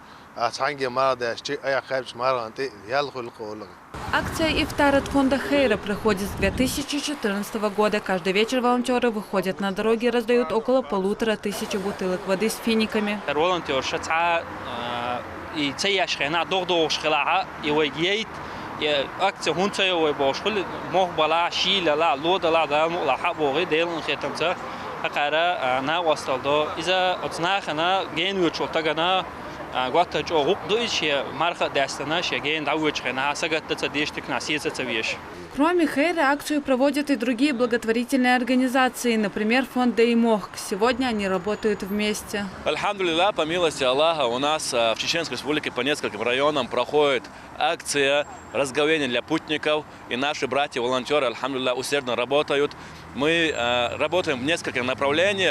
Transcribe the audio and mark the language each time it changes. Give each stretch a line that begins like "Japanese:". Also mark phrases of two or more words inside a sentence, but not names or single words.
Russian: Акция «Ифтар» от фонда Хейра проходит с 2014 года. Каждый вечер волонтеры выходят на дороги и раздают около 1500 бутылок воды с финиками.
Chechen: акция хунцая ой бошхул мохбала шилала лодала да мулаха боги делн хетамца акара на васталдо иза отснахана ген вучотагана гвата чогук дуиче марха дастана шеген давучхена сагатта дештик насица веш.
Russian: Кроме Хейра, акцию проводят и другие благотворительные организации, например, фонд Деймох. Сегодня они работают вместе. Альхамдулилlah, по милости Аллаха, у нас в Чеченской Республике по нескольким районам проходит акция разговения для путников. И наши братья-волонтеры, альхамдулилlah, усердно работают. Мы работаем в нескольких направлениях.